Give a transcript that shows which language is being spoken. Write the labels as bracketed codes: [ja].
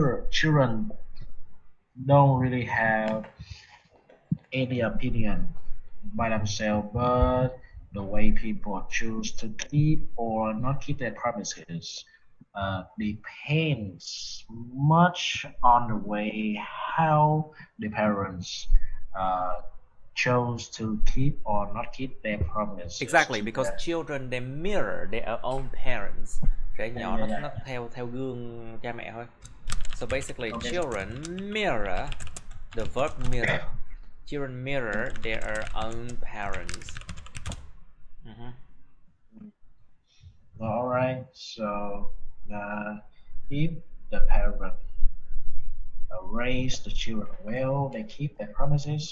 [en] children don't really have any opinion by themselves, but the way people choose to keep or not keep their promises depends much on the way how the parents chose to keep or not keep their promises. Exactly, because children they mirror their own parents. [vi] Trẻ nhỏ nó theo gương cha mẹ thôi. [en] So basically, children mirror the verb mirror. Children mirror their own parents. All right. So if the parent raise the children well, they keep their promises.